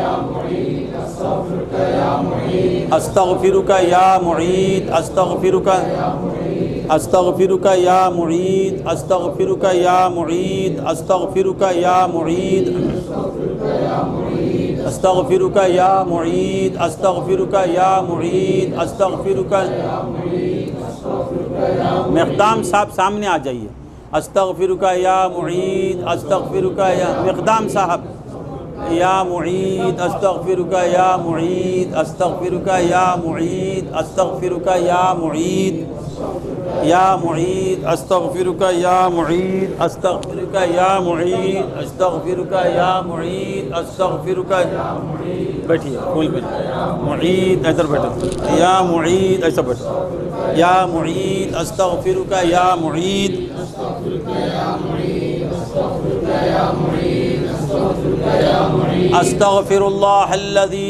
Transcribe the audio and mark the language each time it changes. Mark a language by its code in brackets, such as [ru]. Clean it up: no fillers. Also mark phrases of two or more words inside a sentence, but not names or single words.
[ar] استغفرک یا معید استغفرک استغفرک یا معید استغفرک یا معید استغفرک یا معید استغفرک یا معید استغفرک یا معید استغفرک. [ur] مقدام صاحب سامنے آ جائیے. [ar] استغفرک یا معید استغفرک یا مقدام صاحب یا معید استغفرک یا معید استغفرک یا معید استغفرک یا معید یا معید استغفرک یا معید استغفرک یا معید استغفرک یا معید استغفرک. [ur] بیٹھیے پھول بیٹھیے. معید ادھر بیٹھو. یا معید ایسا بیٹھو. [ar] یا معید استغفرک یا معید استغفرک یا معید استغفرک یا معید استغفر اللہ الذی